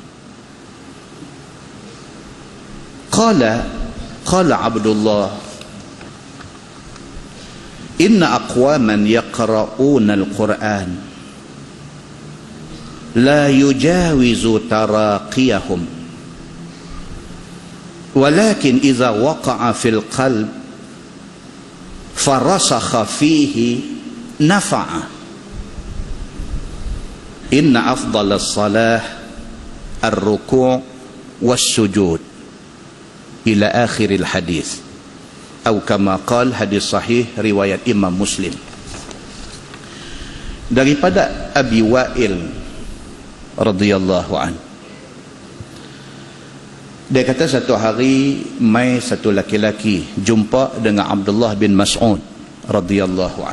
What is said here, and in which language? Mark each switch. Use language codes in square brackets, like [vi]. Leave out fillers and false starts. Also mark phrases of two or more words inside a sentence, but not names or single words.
[ar] قال عبد الله إن أقواما يقرؤون القرآن لا يجاوز تراقيهم ولكن إذا وقع في القلب فرسخ فيه nafa'a. إن أفضل الصلاة الركوع والسجود إلى آخر الحديث. [ms] Atau [ar] كما قال, [ms] hadis sahih riwayat Imam Muslim. Daripada Abi Wa'il [ar] رضي الله عن, [ms] dia kata satu hari mai satu laki-laki jumpa dengan Abdullah bin Mas'ud [ar] رضي الله عن.